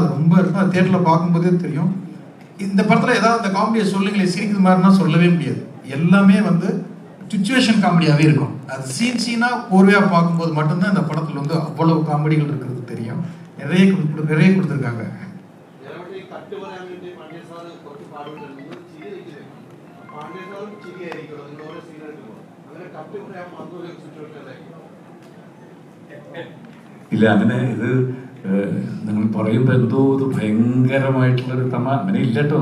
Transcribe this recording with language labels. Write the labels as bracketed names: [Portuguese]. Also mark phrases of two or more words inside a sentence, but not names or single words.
[Tamil] அது ரொம்ப இருக்கும். அது தியேட்டரில் பார்க்கும்போதே தெரியும். இந்த படத்தில் ஏதாவது அந்த காமெடியை சொல்லுங்களேன் சிரிக்கிற மாதிரினா சொல்லவே முடியாது. எல்லாமே வந்து சுச்சுவேஷன் காமெடியாகவே இருக்கும். அது சீனாக கோர்வையாக பார்க்கும்போது மட்டும்தான் இந்த படத்தில் வந்து அவ்வளவு காமெடிகள் இருக்கிறது தெரியும். நிறைய கொடுத்துருக்காங்க. [Malayalam] ഇല്ല, അങ്ങനെ ഇത് നിങ്ങൾ പറയുമ്പോൾ എന്തോ ഇത് ഭയങ്കരമായിട്ടുള്ളൊരു അങ്ങനെ ഇല്ലട്ടോ.